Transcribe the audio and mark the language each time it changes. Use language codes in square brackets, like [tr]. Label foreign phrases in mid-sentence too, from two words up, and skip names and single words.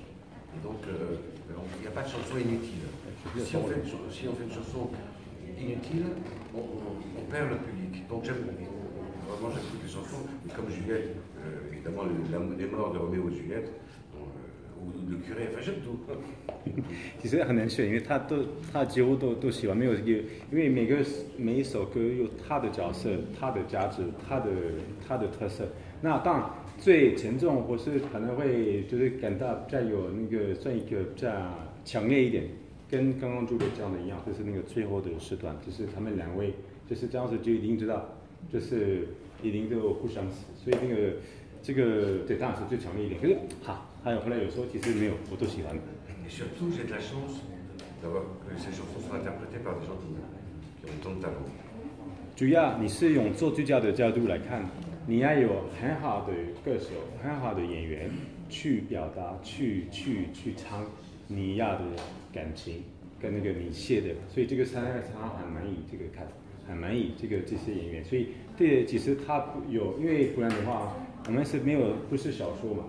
[fr] Et donc, il n'y a pas de chanson inutile. Si on fait une chanson inutile, on perd le public. Donc vraiment j'aime toutes les chansons, mais comme Juliette, évidemment les morts de Roméo et Juliette, ou de curé, enfin j'aime tout. [zh] 其实很难选，因为他几乎都喜欢，没有一个，因为每一首歌有他的角色、他的价值、他的特色。那当然最沉重或是可能会就是感到比较有那个算一个比较强烈一点，跟刚刚朱磊讲的一样，就是那个最后的时段，就是他们两位就是这样子就一定知道，就是一定都互相死，所以这个对当然是最强烈一点。可是好，还有后来有时候其实没有，我都喜欢。 [fr] Et surtout, j'ai de la chance d'avoir que ces chansons soient interprétées par des gens qui ont tant de talent. [zh] 主要你是用作曲家的角度来看，你要有很好的歌手、很好的演员去表达、去唱你要的感情跟那个你写的，所以这个常常很满意这个看，很满意这些演员，所以对，其实他有，因为不然的话，我们是不是小说嘛。